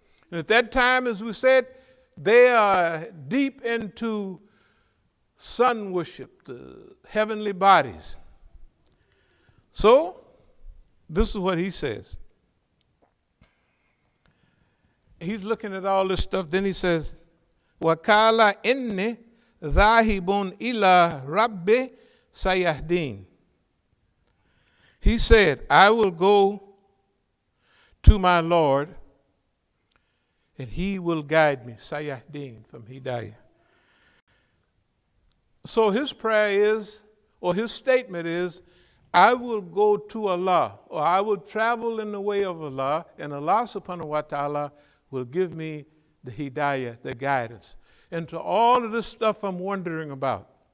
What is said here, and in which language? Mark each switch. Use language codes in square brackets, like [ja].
[en] And at that time, as we said, they are deep into sun worship, the heavenly bodies. So, this is what he says. He's looking at all this stuff. Then he says, [ar] وَقَالَ إِنِّي ذَاهِبٌ إِلَىٰ رَبِّ سَيَهْدِينَ. [en] He said, I will go to my Lord, and he will guide me. Sayahdeen, from Hidayah. So his prayer is, or his statement is, I will go to Allah, or I will travel in the way of Allah, and Allah subhanahu wa ta'ala will give me the hidayah, the guidance, into all of this stuff I'm wondering about.